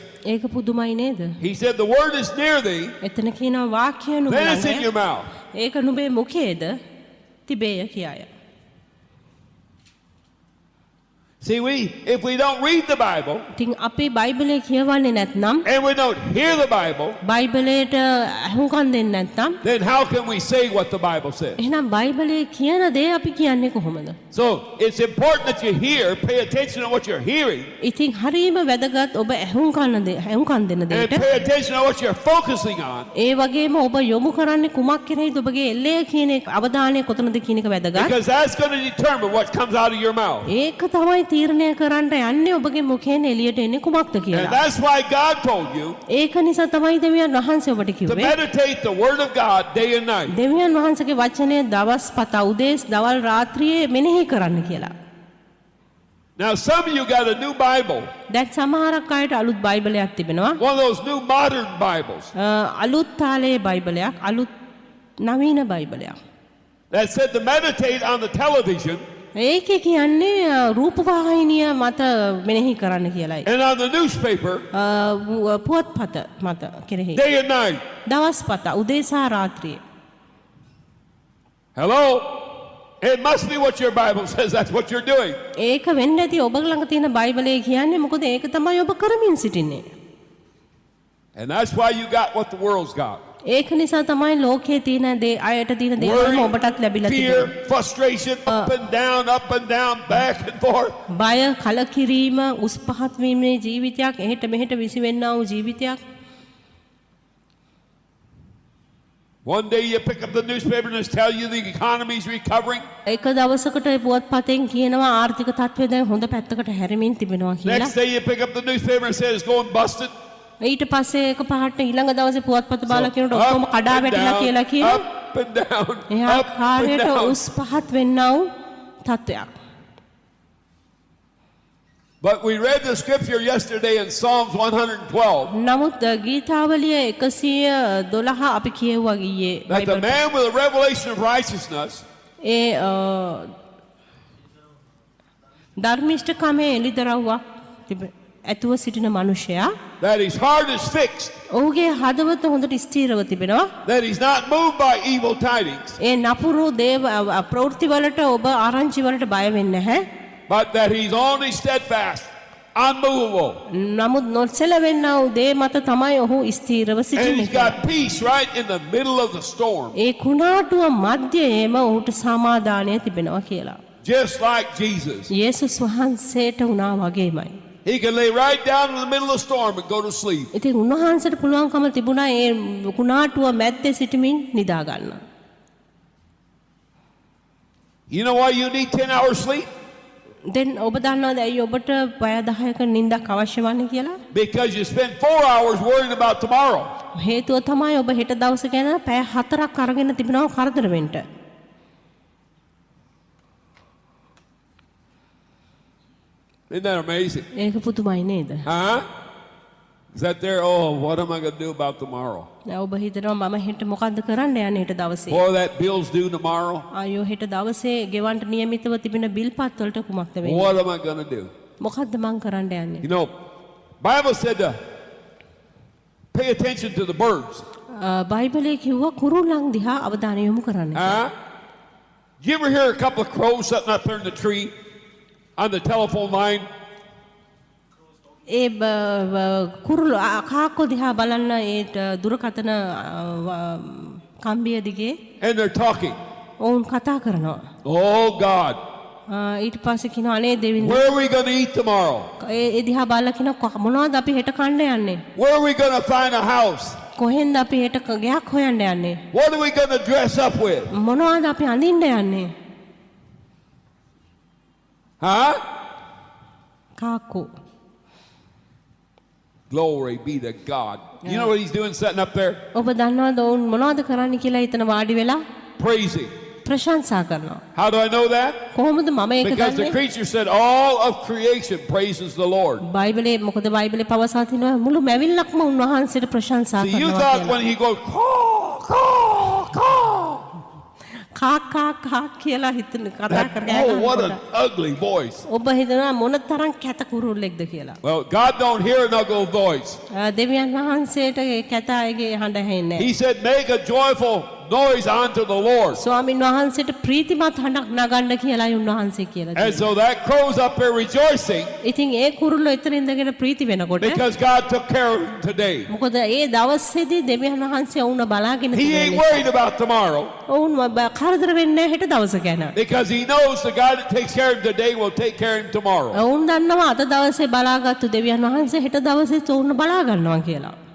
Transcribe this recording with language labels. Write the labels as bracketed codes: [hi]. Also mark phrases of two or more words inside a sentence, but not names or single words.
[si] ඒක පුදුමයි නේද? [en] He said the word is near thee, [si] එතන කියනවා වාක්‍ය නුඹ [en] then it's in your [si] ළඟ. [en] mouth. [si] ඒක නුඹේ මුඛයේද තිබේය කියාය. [en] See, if we don't read the Bible [si] ඉතින් අපි බයිබලය කියවන්නේ නැත්නම් [en] and we don't hear the Bible, [si] බයිබලයට අහුම්කන් දෙන්නේ නැත්නම් [en] then how can we say what the Bible says? [si] එහෙනම් බයිබලයේ කියන දේ අපි කියන්නේ කොහොමද? [en] So it's important that you hear, pay attention to what you're hearing, [si] ඉතින් හරීම වැදගත් ඔබ අහුම්කන් දෙන [en] and [si] දෙයට [en] pay attention to what you're focusing on. [si] ඒ වගේම ඔබ යොමු කරන්නේ කුමක් කෙරෙහිද ඔබගේ එල්ලය කියන එක අවධානය කොතනද කියන එක වැදගත්. [en] Because that's going to determine what comes out of your mouth. [si] ඒක තමයි තීරණය කරන්න යන්නේ ඔබගේ මුඛයෙන් එළියට එන්නේ කුමක්ද [en] And [si] කියලා. [en] that's why God told you [si] ඒක නිසා තමයි දෙවියන් වහන්සේ ඔබට [en] to [si] කිව්වේ [en] meditate the Word of God day and night. [si] දෙවියන් වහන්සේගේ වචනය දවස් පතා උදේස් දවල් රාත්‍රියේ මෙනෙහි කරන්න කියලා. [en] Now, some of you got a new Bible, [si] දැන් සමහරක් අයට අලුත් බයිබලයක් තිබෙනවා. [en] one of those new modern Bibles [si] අලුත් තාලයේ බයිබලයක්, අලුත් නවීන බයිබලයක්. [en] that said to meditate on the television [si] ඒකේ කියන්නේ රූපවාහිනිය මත මෙනෙහි කරන්න කියලායි. [en] and on the newspaper [si] පුවත්පත මත කෙරෙහි. [en] day and night. [si] දවස් පතා උදේ සහ රාත්‍රියේ. [en] Hello? It must be what your Bible says. That's what you're doing. [si] ඒක වෙන්න ඇති ඔබ ළඟ තියෙන බයිබලයේ කියන්නේ මොකද ඒක තමයි ඔබ කරමින් සිටින්නේ. [en] And that's why you got what the world's got. [si] ඒක නිසා තමයි ලෝකයේ තියෙන දේ අයට තියෙන දේවල්ම ඔබටත් ලැබිලා [en] fear, [si] තිබෙන්නේ. [en] frustration, up and down, back and forth. [si] බය, කලකිරීම, උස් පහත් වීමේ ජීවිතයක්, එහෙට මෙහෙට විසිවෙන්නා වූ ජීවිතයක්. [en] One day you pick up the newspaper and it's tell you the economy's recovering. [si] එක දවසකට පුවත්පතෙන් කියනවා ආර්ථික තත්ත්වය දැන් හොඳ පැත්තකට හැරෙමින් තිබෙනවා කියලා. [en] Next day you pick up the newspaper and says it's going busted. [si] ඊට පස්සේ එක පාට ඊළඟ දවසේ පුවත්පත බලලා කියනකොට ඔක්කොම කඩා වැටිලා කියලා කියනවා. [en] up and down, [si] එහා [en] up and [si] කාර්යයට [en] down. [si] උස් පහත් වෙන්නා වූ තත්ත්වයක්. [en] But we read the scripture yesterday in Psalms 112 [si] නමුත් ගීතාවලිය 112 අපි කියවුවා ගියේ. [en] that the man with a revelation of righteousness [si] ඒ ධර්මිෂ්ඨකමේ එළිදරව්වක් ඇතුව සිටින මනුෂ්‍යයා [en] that his heart is fixed, [si] ඔහුගේ හදවත හොඳට ස්ථීරව තිබෙනවා. [en] that he's not moved by evil tidings, [si] ඒ නපුරු දේව ප්‍රවෘත්ති වලට ඔබ ආරංචි වලට බය වෙන්නේ නැහැ. [en] but that he's only steadfast, unmovable. [si] නමුත් නොසැලවෙන්නා වූ දේ මත තමයි ඔහු ස්ථීරව [en] And [si] සිටින්නේ. [en] he's got peace right in the middle of the storm, [si] ඒ කුණාටුව මැදයේම ඔහුට සමාදානය තිබෙනවා කියලා. [en] just like Jesus. [si] යේසුස් වහන්සේට වුණා වගේමයි. [en] He can lay right down in the middle of the storm and go to sleep. [si] ඉතින් උන්වහන්සේට පුළුවන්කම තිබුණා ඒ කුණාටුව මැද්දේ සිටමින් නිදා ගන්න. [en] You know why you need 10 hours sleep? [si] දැන් ඔබ දන්නවද ඇයි ඔබට පැය 10ක නිින්දක් අවශ්‍ය වන්නේ කියලා? [en] Because you spend 4 hours worrying about tomorrow. [si] හේතුව තමයි ඔබ හෙට දවස ගැන පැය 4ක් අරගෙන තිබෙනවා කරදර වෙන්න. [en] Isn't that amazing? [si] ඒක පුදුමයි නේද? [en] Huh? Is that there? Oh, what am I going to do about tomorrow? [si] දැන් ඔබ හිතනවා මම හෙට මොකද්ද කරන්න යන්නේ හෙට දවසේ? [en] Boy, that bill's due tomorrow. [si] ආයෝ හෙට දවසේ ගෙවන්න නියමිතව තිබෙන බිල් පත් වලට කුමක්ද වෙන්නේ? [en] What am I going to do? [si] මොකද්ද මං කරන්න යන්නේ? [en] You know, Bible said to pay attention to the birds. [si] බයිබලයේ කිව්වා කුරුල්ලන් දිහා අවධානය යොමු කරන්න. [en] Huh? Did you ever hear a couple of crows sitting up there in the tree on the telephone line? [si] ඒ කුරුළු කාක්කෝ දිහා බලන්න ඒ දුරකථන කම්බිය දිගේ [en] And they're talking. [si] ඔවුන් කතා කරනවා. [en] Oh, God, [si] ඊට පස්සේ කියනවා අනේ දෙවියන් [en] where are we going to eat tomorrow? [si] ඒ දිහා බලලා කියනවා මොනවද අපි හෙට කන්න යන්නේ? [en] Where are we going to find a house? [si] කොහෙන්ද අපි හෙට ගයක් හොයන්න යන්නේ? [en] What are we going to dress up with? [si] මොනවද අපි අඳින්න යන්නේ? [en] Huh? [si] කාක්කෝ [en] Glory be to God. You know what he's doing sitting up there? [si] ඔබ දන්නවද ඔවුන් මොනවද කරන්න කියලා එතන වාඩි වෙලා [en] Praising. [si] ප්‍රශංසා කරනවා. [en] How do I know that? [si] කොහොමද මම ඒක [en] Because the [si] දන්නේ? [en] creature said all of creation praises the Lord. [si] බයිබලයේ මොකද බයිබලයේ පවසා තිනවා මුළු මැවිල්ලක්ම උන්වහන්සේට ප්‍රශංසා [en] So you [si] කරනවා [en] thought [si] කියලා. [en] when he goes, caw, caw, caw. [si] කා කා කා කියලා හිතන කතා කරගෙන [en] Oh, what an ugly voice. [si] ඔබ හිතනවා මොන තරම් කැත කුරුල්ලෙක්ද කියලා. [en] Well, God don't hear an ugly voice. [si] දෙවියන් වහන්සේට ඒ කැත අයගේ හඬ ඇහෙන්නේ [en] He said, make a joyful noise unto the Lord. [si] ස්වාමින් වහන්සේට ප්‍රීතිමත් හඬක් නගන්න කියලායි උන්වහන්සේ කියලා [en] And [si] දෙන්නේ. [en] so that crow's up there rejoicing [si] ඉතින් ඒ කුරුල්ලෝ එතන ඉඳගෙන ප්‍රීති වෙනකොට [en] because God took care of him today. [si] මොකද ඒ දවසේදී දෙවියන් වහන්සේ වුණ බලාගෙන [en] He ain't worried about tomorrow [si] ඔවුන් කරදර වෙන්නේ හෙට දවස ගැන. [en] because he knows the God that takes care of him today will take care of him tomorrow. [si] ඔවුන් දන්නවා අද දවසේ බලාගත්තු දෙවියන් වහන්සේ හෙට දවසේ ඔවුන් බලා ගන්නවා කියලා.